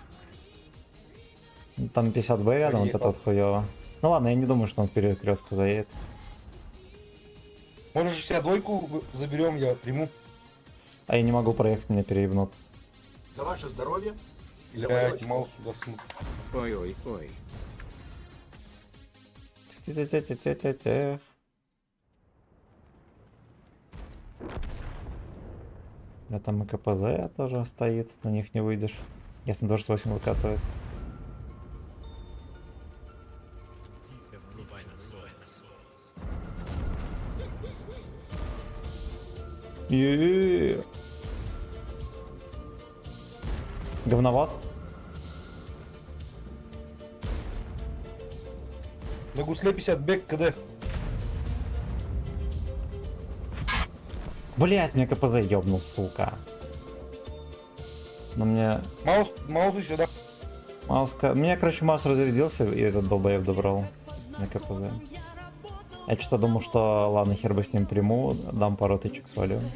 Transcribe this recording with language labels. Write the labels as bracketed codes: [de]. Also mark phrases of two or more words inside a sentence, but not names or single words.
[ru] Ну, там 50Б рядом, вот это вот хуёво. Ну ладно, я не думаю, что он в перекрестку заедет. Может 62-ку заберем, я приму. А я не могу проехать, меня переебнут. За ваше здоровье и за Блядь, мое маус сюда снут. Ой-ой-ой. Тя-тя-тя-тя-тя-тя. Да там и КПЗ тоже стоит, на них не выйдешь. Если 28 выкатывает. Е-е-е. Говноваз? На гусле 50 бек КД. Блять, мне КПЗ ёбнул, сука. Но мне Маус еще, да? маус... Мне, короче, маус разрядился, и этот долбоеб добрал на КПЗ. Я что-то думал, что ладно, хер бы с ним приму, дам пару тычек, свалю.